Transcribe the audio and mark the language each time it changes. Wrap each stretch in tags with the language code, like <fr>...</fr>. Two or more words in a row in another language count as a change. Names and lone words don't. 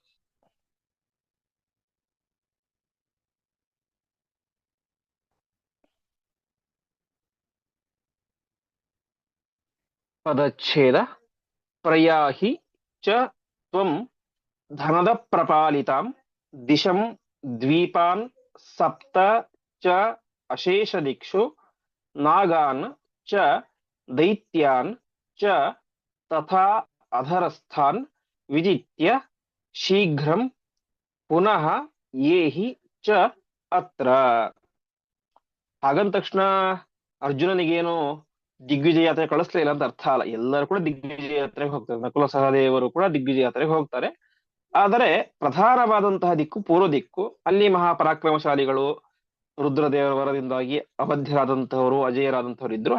<kn>ಪದಚ್ಛೇದ.</kn> <sa>ಪ್ರಯಾಹಿ ಚ ತ್ವಂ ಧನದ ಪ್ರಪಾಲಿತಾಂ ದಿಶಂ ದ್ವೀಪಾನ್ ಸಪ್ತ ಚ ಅಶೇಷ ದಿಕ್ಷು ನಾಗಾನ್ ಚ ದೈತ್ಯಾನ್ ಚ ತಥಾ ಅಧರಸ್ಥಾನ್ ವಿಜಿತ್ಯ ಶೀಘ್ರಂ ಪುನಃ ಯೇಹಿ ಚ ಅತ್ರ.</sa> <kn>ಹಾಗಂದ ತಕ್ಷಣ ಅರ್ಜುನನಿಗೇನು ದಿಗ್ವಿಜಯ ಯಾತ್ರೆ ಕಳಿಸ್ಲಿಲ್ಲ ಅಂತ ಅರ್ಥ ಅಲ್ಲ. ಎಲ್ಲರೂ ಕೂಡ ದಿಗ್ವಿಜಯ ಯಾತ್ರೆಗೆ ಹೋಗ್ತಾರೆ, ನಕುಲ ಸಹದೇವರು ಕೂಡ ದಿಗ್ವಿಜಯ ಯಾತ್ರೆಗೆ ಹೋಗ್ತಾರೆ. ಆದರೆ ಪ್ರಧಾನವಾದಂತಹ ದಿಕ್ಕು ಪೂರ್ವ ದಿಕ್ಕು. ಅಲ್ಲಿ ಮಹಾಪರಾಕ್ರಮಶಾಲಿಗಳು ರುದ್ರದೇವರ ವರದಿಂದಾಗಿ ಅಬದ್ಧರಾದಂತಹವರು, ಅಜೇಯರಾದಂತಹವರು ಇದ್ರು.</kn>